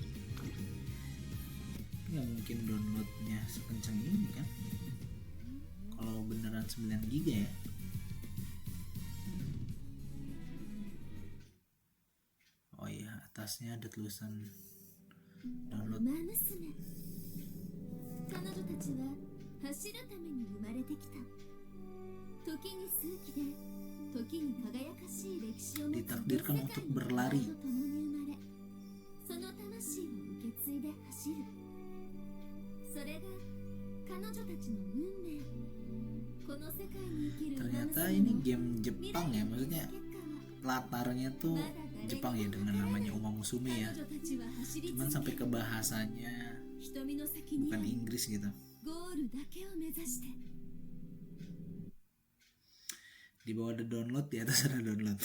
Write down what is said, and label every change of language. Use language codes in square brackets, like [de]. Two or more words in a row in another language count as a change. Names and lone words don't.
[id] Nggak mungkin downloadnya sekencang ini kan? Kalau beneran 9 GB ya. Oh iya, atasnya ada tulisan download. [ja] 彼女たちは走るために生まれてきた。時に数奇で、時に輝かしい歴史を持つ [id] Ditakdirkan untuk berlari. [ja] と共に生まれ、その魂を受け継いで走る。それが彼女たちの運命。この世界に生きる [id] Ternyata ini game Jepang ya, maksudnya latarnya tuh Jepang ya, dengan namanya Uma Musume ya. Cuman sampai ke bahasanya bukan Inggris gitu. Di bawah ada download, di atas ada download.